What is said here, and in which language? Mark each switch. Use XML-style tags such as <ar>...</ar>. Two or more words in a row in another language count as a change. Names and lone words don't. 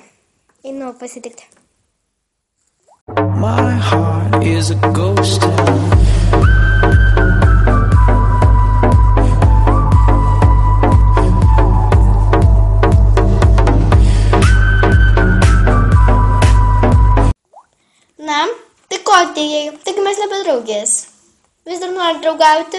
<lt>Einu pasitikti.</lt> <en>My heart is a ghost town.</en> <lt>Na, tai ko atėjai? Taigi mes nebedraugės. Vis dar nori draugauti?</lt>